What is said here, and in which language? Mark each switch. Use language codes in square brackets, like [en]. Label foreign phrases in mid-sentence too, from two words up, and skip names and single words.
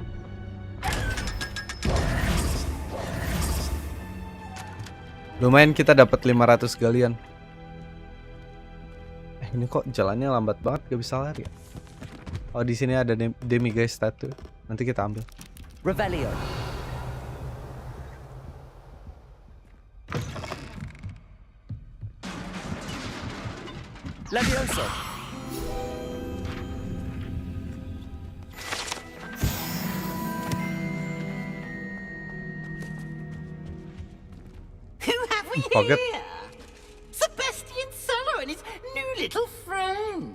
[id] Lumayan kita dapat 500 galian. Ini kok jalannya lambat banget, gak bisa lari ya? Oh, di sini ada [en] demiguise statue. [id] Nanti kita ambil. Revelio. Levioso. [en] Who have we Forget. here? Sebastian Solo and his new little friend.